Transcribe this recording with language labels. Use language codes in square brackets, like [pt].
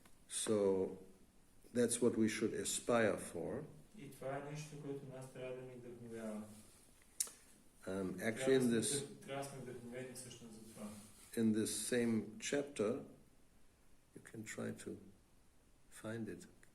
[en] So that's what we should aspire for. [bg] И това е нещо, което нас трябва да ни вдъхновява. [en] Actually, [bg] трябва да сме вдъхновени всъщност за това. [en] In this same chapter, you can try to find it.